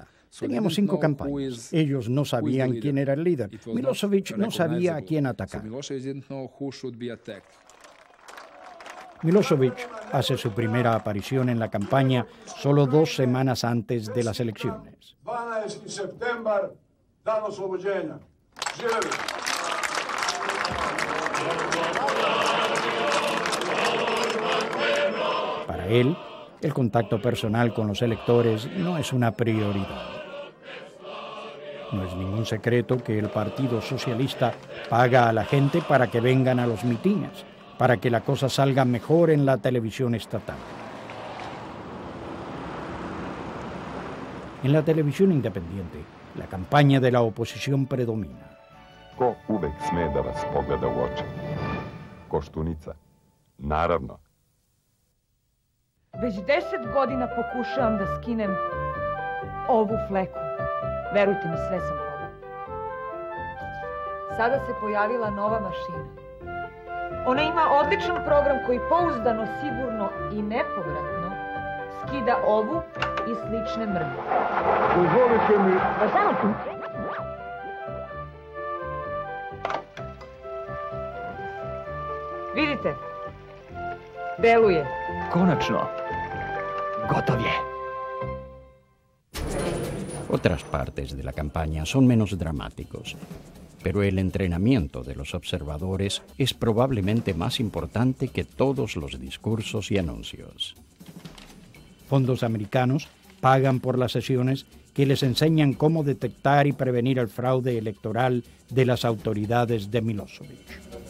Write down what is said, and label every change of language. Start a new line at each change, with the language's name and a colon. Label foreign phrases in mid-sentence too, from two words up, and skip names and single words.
Spanish: Teníamos 5 campañas. Ellos no sabían quién era el líder. Milošević no sabía a quién atacar. Milošević hace su primera aparición en la campaña solo 2 semanas antes de las elecciones.
Serbian: 12. septembar, dan oslobođenja. Živeli!
Spanish: Para él, el contacto personal con los electores no es una prioridad. No es ningún secreto que el Partido Socialista paga a la gente para que vengan a los mitines, para que la cosa salga mejor en la televisión estatal. En la televisión independiente, la campaña de la oposición predomina.
Serbian: Ko uvek sme da vas pogleda u oči? Koštunica. Naravno. Već 10 godina pokušavam da skinem ovu fleku. Verujte mi, sve sam probala. Sada se pojavila nova mašina. Ona ima odličan program koji pouzdano, sigurno i nepovratno skida ovu i slične mrlje. Dozvolite mi... Da samo tu. Vidite, deluje. Konačno. Gotov je.
Spanish: Otras partes de la campaña son menos dramáticos, pero el entrenamiento de los observadores es probablemente más importante que todos los discursos y anuncios. Fondos americanos pagan por las sesiones que les enseñan cómo detectar y prevenir el fraude electoral de las autoridades de Milošević.